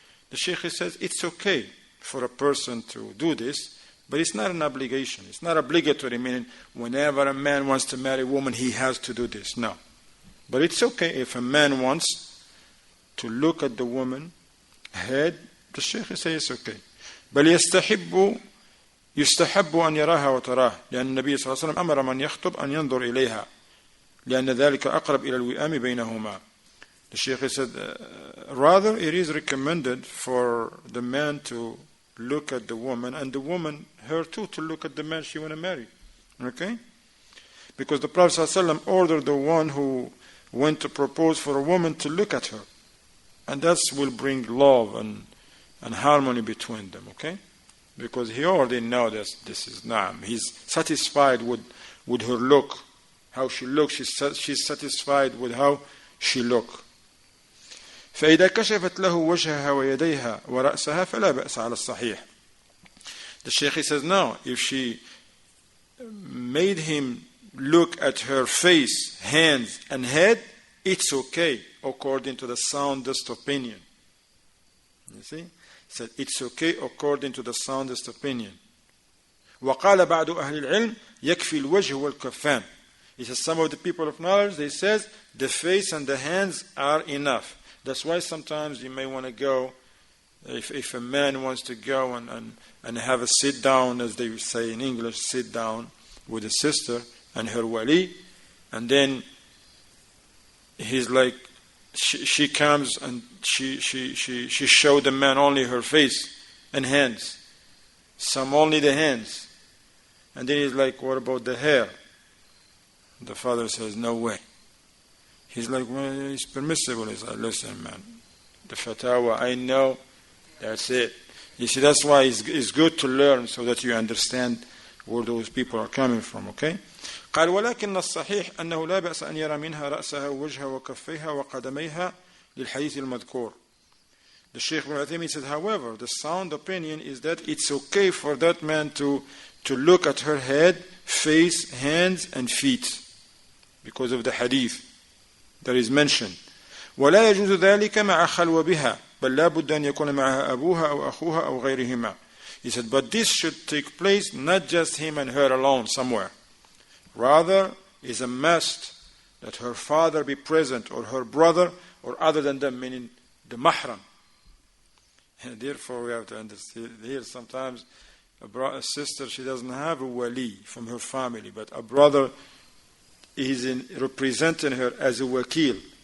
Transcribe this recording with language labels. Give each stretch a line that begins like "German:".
English: The Shaykh says it's okay for a person to do this, but it's not an obligation. It's not obligatory, meaning whenever a man wants to marry a woman, he has to do this. No. But it's okay if a man wants to look at the woman head. The Shaykh says it's okay.
Arabic: بل يستحب أن يراها وتراه لأن النبي صلى الله عليه وسلم أمر من يخطب أن ينظر إليها لأن ذلك أقرب إلى الوئام بينهما.
English: The Shaykh said, rather it is recommended for the man to look at the woman, and the woman, her too, to look at the man she want to marry. Okay? Because the Prophet ﷺ ordered the one who went to propose for a woman to look at her. And that will bring love and harmony between them, okay? Because he already knows that this is Naam. He's satisfied with her look, how she looks. She's satisfied with how she looks.
Arabic: فإذا كشفت له وجهها ويديها ورأسها فلا بأس على الصحيح.
English: The Shaykh says, no, if she made him look at her face, hands, and head, it's okay, according to the soundest opinion. You see? He said, it's okay according to the soundest opinion.
Arabic: وقال بعض أهل العلم يكفي الوجه والكفان.
English: He says, some of the people of knowledge, they says, the face and the hands are enough. That's why sometimes you may want to go, if a man wants to go and have a sit down, as they say in English, sit down with a sister and her wali, and then he's like, she comes and she showed the man only her face and hands, some only the hands, and then he's like, what about the hair? The father says, no way. He's like, well, it's permissible. He's like, listen, man, the fatwa, I know, that's it. You see, that's why it's good to learn so that you understand where those people are coming from, okay?
Arabic: قال ولكن الصحيح أنه لا بأس أن يرى منها رأسها ووجهها وكفيها وقدميها للحديث المذكور.
English: The Shaykh Ibn Uthaymeen said, however, the sound opinion is that it's okay for that man to look at her head, face, hands, and feet, because of the hadith that is mentioned.
Arabic: ولا يجوز ذلك مع خلوة بها بل لا بد أن يكون معها أبوها أو أخوها أو غيرهما.
English: He said, but this should take place not just him and her alone somewhere. Rather, is a must that her father be present, or her brother, or other than them, meaning the mahram. And therefore, we have to understand here sometimes a sister, she doesn't have a wali from her family, but a brother is representing her as a wakil.